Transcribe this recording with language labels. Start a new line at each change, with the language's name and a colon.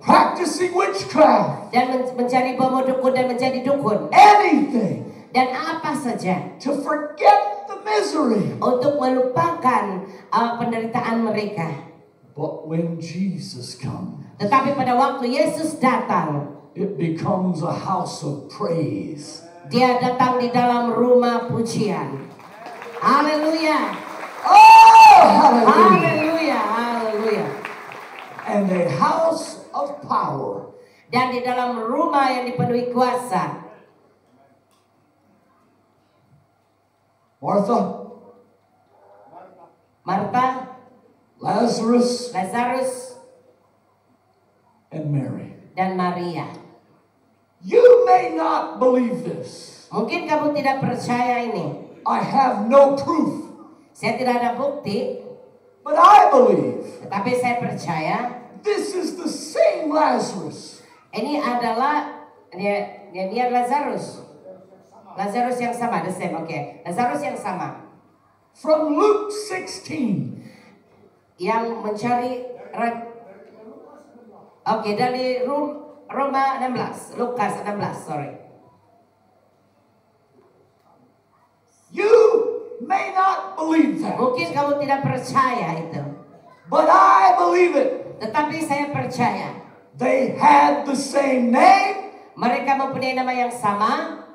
English: practicing witchcraft,
Indonesian: dan mencari bomo dukun dan menjadi dukun,
English: anything
Indonesian: dan apa saja
English: to forget the misery.
Indonesian: untuk melupakan penderitaan mereka.
English: But when Jesus comes,
Indonesian: Tetapi pada waktu Yesus datang,
English: it becomes a house of praise.
Indonesian: Dia datang di dalam rumah pujian. Haleluya.
English: Oh, hallelujah.
Indonesian: Haleluya. Haleluya.
English: And a house of power.
Indonesian: Dan di dalam rumah yang dipenuhi kuasa.
English: Martha,
Indonesian: Marta,
English: Lazarus,
Indonesian: Lazarus,
English: and Mary.
Indonesian: dan Maria.
English: You may not believe this.
Indonesian: Mungkin kamu tidak percaya ini.
English: I have no proof,
Indonesian: Saya tidak ada bukti,
English: but I believe
Indonesian: tetapi saya percaya
English: this is the same Lazarus
Indonesian: ini adalah dia Lazarus. Lazarus yang sama,
English: the same.
Indonesian: Oke. Lazarus yang sama
English: from Luke 16.
Indonesian: yang mencari dari Roma 16, Lukas 16, sorry.
English: You may not believe that,
Indonesian: Mungkin kamu tidak percaya itu,
English: but I believe it.
Indonesian: tetapi saya percaya.
English: They had the same name.
Indonesian: Mereka mempunyai nama yang sama.